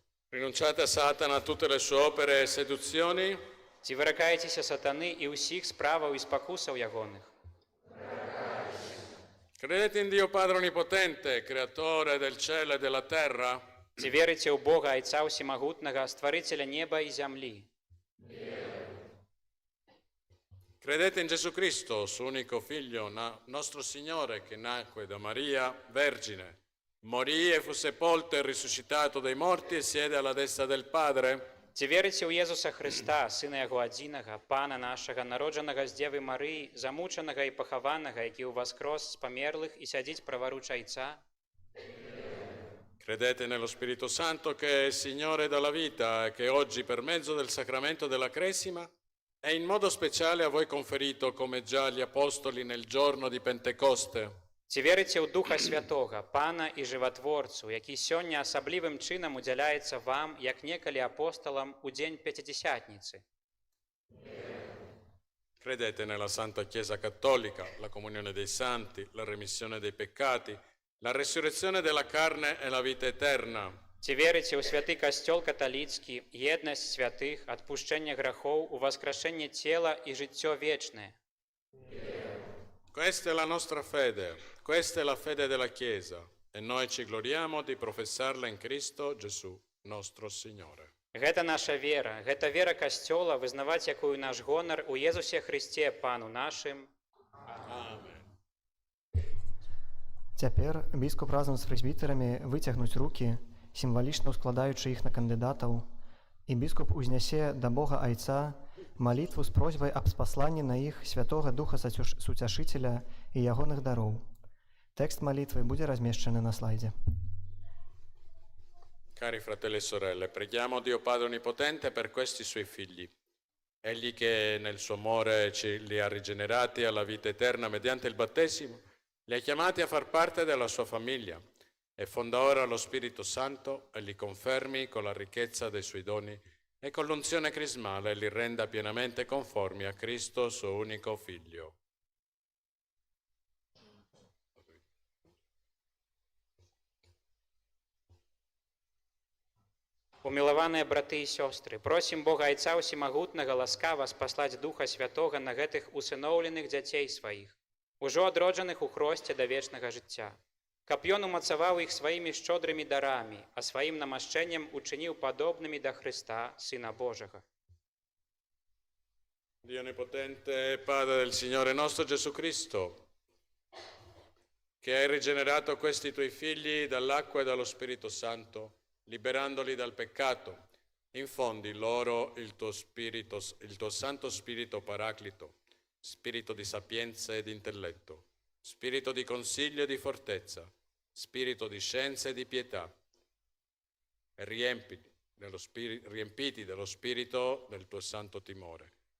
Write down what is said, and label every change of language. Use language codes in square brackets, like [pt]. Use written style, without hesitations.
[it] Rinunciate a Satana, a tutte le sue opere e seduzioni. [be] Ці выракаецеся сатаны і ўсіх справаў і спакусаў ягоных? [it] Credete in Dio Padre Onnipotente, creatore del cielo e della terra? [be] Ці верыце ў Бога, Айца Усімагутнага, стварыцеля неба і зямлі? [it] Credete in Gesù Cristo, suo unico figlio, nostro Signore, che nacque da Maria, Vergine, morì e fu sepolto e risuscitato dai morti e siede alla destra del Padre? [be] Ці верыце ў Езуса Хрыста, Сына Яго адзінага, Пана нашага, народжанага з Дзевы Марыі, замучанага і пахаванага, які ўваскрос з памерлых і сядзіць праворуч Айца? [it] Credete nello Spirito Santo che è Signore dalla vita e che oggi per mezzo del sacramento della Cresima è in modo speciale a voi conferito come già agli Apostoli nel giorno di Pentecoste? [be] Ці верыце ў Духа Святога, Пана і Жыватворцу, які сёння асаблівым чынам удзяляецца вам, як некалі апосталам у дзень Пятидесятницы? [it] Credete nella Santa Chiesa Cattolica, la comunione dei santi, la remissione dei peccati, la resurrezione della carne e la vita eterna? [be] Ці верыце ў святы касцёл каталіцкі, єднасць святых, адпушчэнне грахоў, уваскрашэнне цела і жыццё вечнае? [it] Questa è la nostra fede, questa è la fede della Chiesa e noi ci gloriamo di professarla in Cristo Gesù, nostro Signore. [be] Гэта наша вера, гэта вера касцёла, вызнаваць якую наш гонар у Езусе Хрысце, Пану нашым. Amen. Цяпер біскуп разам з прэзбітэрамі выцягнуць рукі, сімвалічна ўскладаючы іх на кандыдатаў, і біскуп узнясе да Бога Айца малітву з просьбай аб спасланні на іх Святога Духа Суцяшыцеля і ягоных дароў. Тэкст малітвы будзе размешчаны на слайдзе. [it] Cari fratelli e sorelle, preghiamo Dio Padre Onnipotente per questi suoi figli. Egli che nel suo amore li ha rigenerati alla vita eterna mediante il battesimo, li ha chiamati a far parte della sua famiglia e fonda ora lo Spirito Santo e li confermi con la ricchezza dei suoi doni e con l'unzione crismale li renda pienamente conformi a Cristo, suo unico Figlio. [be] Умілаваныя браты і сёстры, просім Бога Айца Усімагутнага ласкава спаслаць Духа Святога на гэтых усыноўленых дзяцей сваіх, ужо адроджаных у хросце да вечнага жыцця, каб Ён умацаваў іх сваімі шчодрымі дарамі, а сваім намашчэннем учыніў падобнымі да Христа, Сына Божага. [it] Dio Onnipotente, Padre del Signore nostro Gesù Cristo, che hai rigenerato questi tuoi figli dall'acqua e dallo Spirito Santo, liberandoli dal peccato, infondi loro il tuo Santo Spirito Paraclito, spirito di sapienza ed intelletto, spirito di consiglio e di fortezza, spirito di scienza e di pietà, e riempiti dello spirito del tuo santo timore.